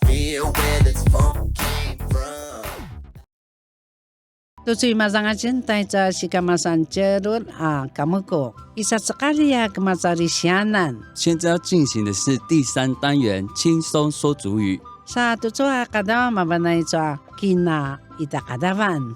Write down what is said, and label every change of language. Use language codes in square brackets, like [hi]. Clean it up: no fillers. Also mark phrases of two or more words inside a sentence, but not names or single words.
[en] near where this phone came from. [pyu] Tutoy mazangajen tayo sa sikamasan jerut kamu ko isaceqali kemacarisianan. [zh] 现在要进行的是第3单元轻松说族语。 [pyu] Sa tutoy kadaw mabanay sa kina itakadawan.